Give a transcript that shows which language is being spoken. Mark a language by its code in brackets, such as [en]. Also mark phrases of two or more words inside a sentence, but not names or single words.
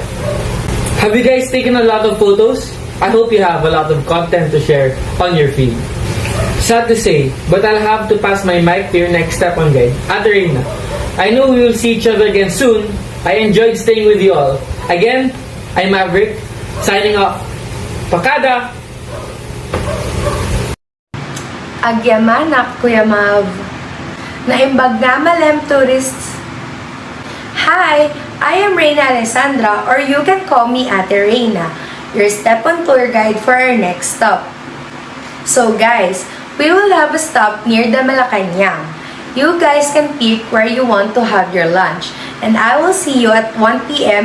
[en] Have you guys taken a lot of photos? I hope you have a lot of content to share on your feed. Sad to say, but I'll have to pass my mic to your next step on guide, Ate Reina. I know we will see each other again soon. I enjoyed staying with you all. Again, I'm Maverick, signing off. [ilo] Pakada! Agyamanak, Kuya Mav. Naimbag nga malem tourists. [en] Hi, I am Reina Alessandra, or you can call me Ate Reina, your step-on tour guide for our next stop. So guys, we will have a stop near the Malacañang. You guys can pick where you want to have your lunch, and I will see you at 1 p.m.